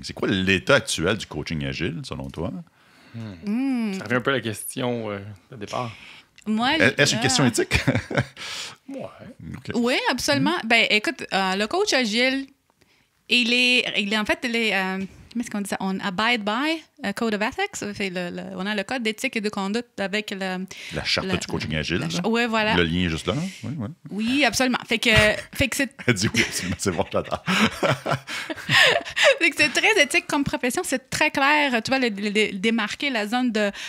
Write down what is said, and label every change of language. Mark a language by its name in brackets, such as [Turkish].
[French] C'est quoi l'état actuel du coaching agile, selon toi? Ça revient un peu à la question de départ. Est-ce une question éthique? Oui, absolument. Ben, écoute, le coach agile, il est en fait, comment est-ce qu'on dit ça? [English] On abide by a code of ethics. [French] On a le code d'éthique et de conduite avec la charte du coaching agile. Oui, voilà. Le lien est juste là. Oui, absolument. Fait que c'est... Elle dit oui, absolument. C'est bon, j'adore. Fait que c'est très éthique comme profession. C'est très clair. Tu vois, démarquer la zone de...